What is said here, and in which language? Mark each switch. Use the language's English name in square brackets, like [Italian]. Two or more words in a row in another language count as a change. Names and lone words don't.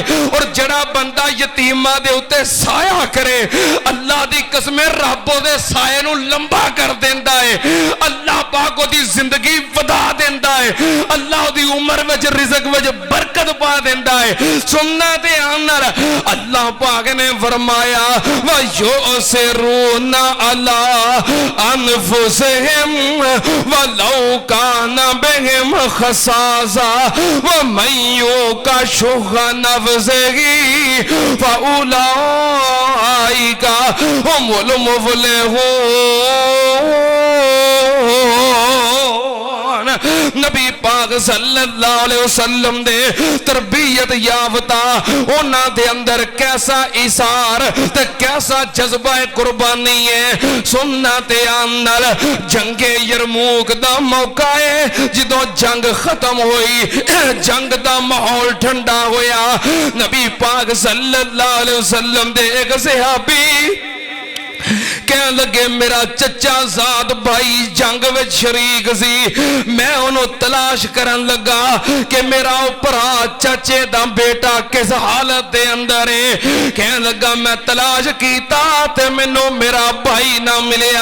[Punjabi] اور جیہڑا بندہ یتیماں دے اتے سایہ کرے، اللہ دی قسم رب دے سائے نوں لمبا کر دیندا ہے. اللہ پاک اودی زندگی ودھا دیندا ہے، اللہ اودی عمر وچ رزق وچ برکت پا دیندا ہے. سننا دھیان نال، اللہ پاک نے فرمایا [Arabic] ويؤثرون على أنفسهم ولو كان بهم خصاصة ومن يوق شح نفسه فأولئك هم المفلحون. [Punjabi] نبی پاک [Arabic] صلى الله عليه وسلم [Punjabi] دے تربیت یافتہ انہاں دے اندر کیسا ایثار تے کیسا جذبہ قربانی ہے. سننا تے آنل جنگ یرموک دا موقع ہے، جدوں جنگ ختم ہوئی، جنگ دا ماحول ٹھنڈا ہویا، نبی پاک [Arabic] صلى الله عليه وسلم [Punjabi] دے ایک صحابی کہ لگے میرا چچا زاد بھائی جنگ وچ شریک سی، میں انہوں نے تلاش کرن لگا کہ میرا بھرا چاچے دا بیٹا کس حالت دے اندر ہے. کہ لگا میں تلاش کیتا تے مینوں میرا بھائی نہ ملیا.